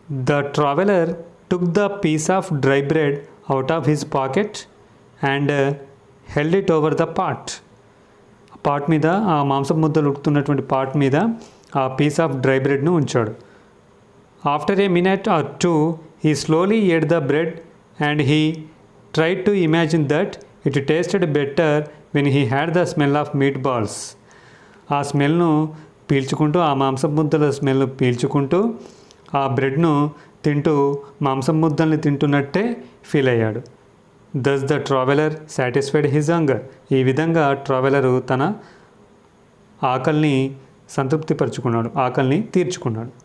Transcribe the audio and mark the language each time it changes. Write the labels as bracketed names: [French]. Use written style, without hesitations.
[English] the traveller took the piece of dry bread out of his pocket and held it over the pot [Telugu] మీద, ఆ మాంసపు ముద్దలు ఉడుకుతున్నటువంటి pot మీద ఆ piece of dry బ్రెడ్ను ఉంచాడు. [English] After a minute or 2 he slowly ate the bread and he tried to imagine that it tasted better when he had the smell of meatballs. [Telugu] ఆ స్మెల్ను పీల్చుకుంటూ, ఆ మాంసం ముద్దల స్మెల్ను పీల్చుకుంటూ, ఆ బ్రెడ్ను తింటూ మాంసం ముద్దల్ని తింటున్నట్టే ఫీల్ అయ్యాడు. [English] Thus the traveller satisfied his hunger. [Telugu] ఈ విధంగా traveller తన ఆకలిని సంతృప్తిపరుచుకున్నాడు, ఆకలిని తీర్చుకున్నాడు.